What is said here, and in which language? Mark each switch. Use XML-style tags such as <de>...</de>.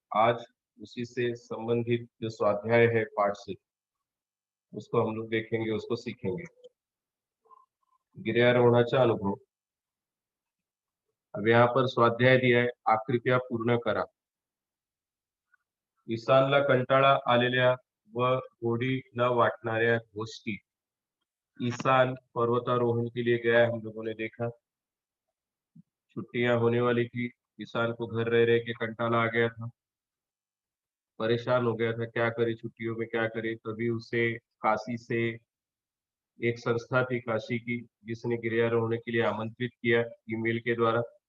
<hi>आज उसी से संबंधित जो स्वाध्याय है पाठ से, उसको हम लोग देखेंगे, उसको सीखेंगे।</hi> <mr>गिर्यारोहणाचा अनुभव।</mr> <hi>अब यहाँ पर स्वाध्याय दिया है,</hi> <mr>आकृत्या पूर्ण करा। ईशानला कंटाळा आलेल्या व गोडी न वाटणाऱ्या गोष्टी।</mr> <hi>ईशान पर्वतारोहण के लिए गया, हम लोगों ने देखा। छुट्टियां होने वाली थी, ईशान को घर रह रह के कंटाला आ गया था, परेशान हो गया था, क्या करे छुट्टियों में, क्या करे। तभी उसे काशी से एक संस्था थी काशी की, जिसने गिर्यारोहण के लिए आमंत्रित किया ईमेल के द्वारा।</hi>